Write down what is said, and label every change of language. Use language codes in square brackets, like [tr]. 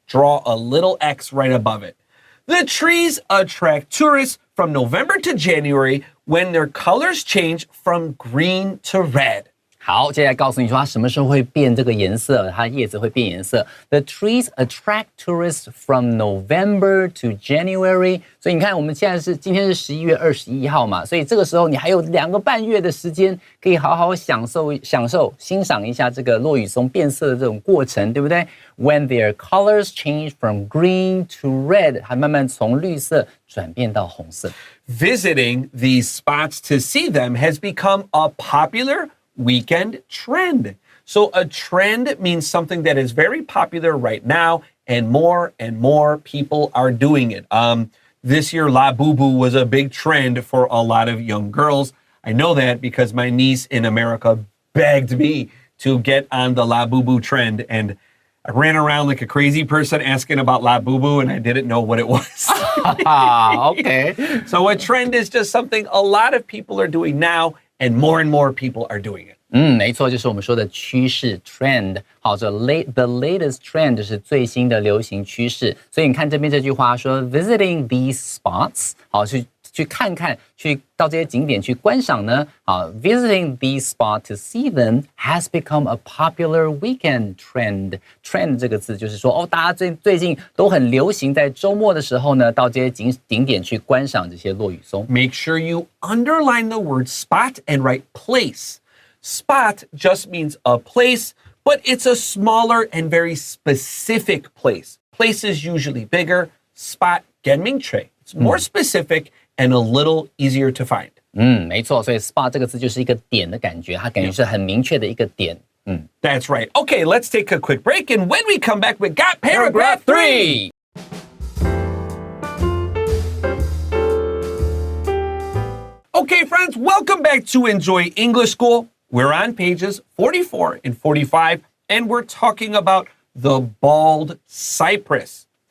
[en] Draw a little X right above it. The trees attract tourists from November to January when their colors change from green to red. [zh] 好，接下来告诉你说它什么时候会变这个颜色，它的叶子会变颜色。 [en] The trees attract tourists from November to January。 [zh] 所以你看，我们今天是11月21号嘛，所以这个时候你还有2个半月的时间，可以好好欣赏一下这个落羽松变色的这种过程，对不对 ？ [en] When their colors change from green to red， [zh] 还慢慢从绿色转变到红色。 [en] Visiting these spots to see them has become a popular weekend trend. So a trend means something that is very popular right now and more people are doing it. This year, Labubu was a big trend for a lot of young girls. I know that because my niece in America begged me to get on the Labubu trend and I ran around like a crazy person asking about Labubu and I didn't know what it was. Okay. So a trend is just something a lot of people are doing now and more people are doing it. [zh] 没错，就是我们说的趋势 trend。好，这 [en] the latest trend [zh] 是最新的流行趋势。所以你看这边这句话说 [en] visiting these spots， [zh] 好，去看看，去到这些景点去观赏呢。 [en] 好 ，visiting these spots to see them has become a popular weekend trend. [zh] Trend 这个字就是说，大家最近都很流行在周末的时候呢，到这些景点去观赏这些落羽松。 [en] Make sure you underline the word spot and write place. Spot just means a place, but it's a smaller and very specific place. Place is usually bigger. Spot [zh] 更明确 [en] It's more specific and a little easier to find. [zh] 没错，所以 spot 这个字就是一个点的感觉，它感觉是很明确的一个点。 [en] That's right. Okay, let's take a quick break, and when we come back, we got paragraph 3. Okay, friends, welcome back to Enjoy English School. We're on pages 44 and 45, and we're talking about the bald cypress.